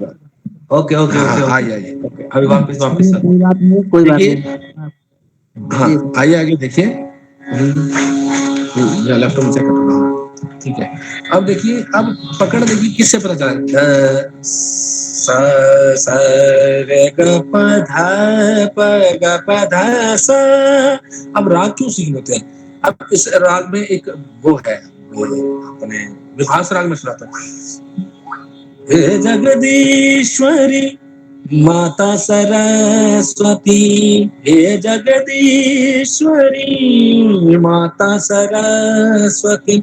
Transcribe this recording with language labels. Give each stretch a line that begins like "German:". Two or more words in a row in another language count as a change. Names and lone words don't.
Hindi: ओके ओके ओके, आइए अभी वापस सर। कोई बात नहीं। हाँ आइए आगे देखिए, लेफ्ट में चेक करना, ठीक है। अब देखिए, अब पकड़ देखिए किससे पता चला, सा सा रे ग प ध प ग प ध सा। अब राग क्यों सीखने होते हैं? अब इस राग में एक वो है, वो अपने विभास राग में सुनाता है, हे जगदीश्वरी माता सरस्वती, हे जगदीश्वरी माता सरस्वती।